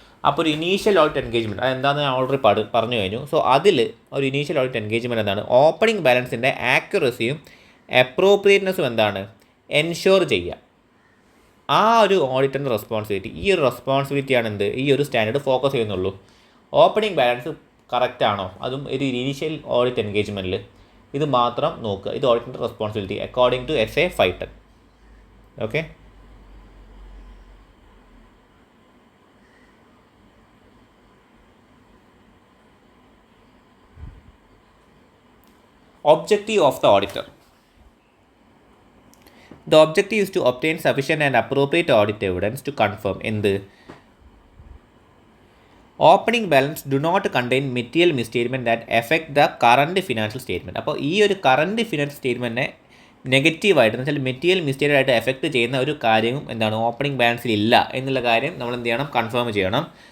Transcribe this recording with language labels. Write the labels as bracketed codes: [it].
[ml] അപ്പോൾ ഒരു initial audit engagement അതെന്താണെന്ന് ഞാൻ ഓൾറെഡി പറഞ്ഞു കഴിഞ്ഞു. സോ അതിൽ ഒരു ഇനീഷ്യൽ ഓഡിറ്റ് എൻഗേജ്മെൻറ്റ് എന്താണ്, ഓപ്പണിംഗ് ബാലൻസിൻ്റെ ആക്യുറസിയും അപ്രോപ്രിയറ്റ്നെസ്സും എന്താണ്, എൻഷുർ ചെയ്യുക. ആ ഒരു ഓഡിറ്ററിൻ്റെ റെസ്പോൺസിബിലിറ്റി, ഈ ഒരു റെസ്പോൺസിബിലിറ്റിയാണ് എന്ത്, ഈ ഒരു സ്റ്റാൻഡേർഡ് ഫോക്കസ് ചെയ്യുന്നുള്ളൂ. ഓപ്പണിംഗ് ബാലൻസ് കറക്റ്റ് ആണോ, അതും ഒരു ഇനീഷ്യൽ ഓഡിറ്റ് എൻഗേജ്മെൻറ്റിൽ ഇത് മാത്രം നോക്കുക. ഇത് ഓഡിറ്റിൻ്റെ responsibility [en] According to SA 510. Okay, objective of the auditor. The objective is to obtain sufficient and appropriate audit evidence to confirm എന്ത്, opening balance do not contain material misstatement that effect the current financial statement. [ml] അപ്പോൾ ഈ ഒരു current financial സ്റ്റേറ്റ്മെൻറ്റിനെ നെഗറ്റീവായിട്ട് എന്ന് വെച്ചാൽ material മിസ്റ്റേറ്റായിട്ട് effect ചെയ്യുന്ന ഒരു കാര്യവും എന്താണ് ഓപ്പണിംഗ് ബാലൻസിൽ ഇല്ല എന്നുള്ള കാര്യം നമ്മൾ എന്ത് ചെയ്യണം, കൺഫേം ചെയ്യണം.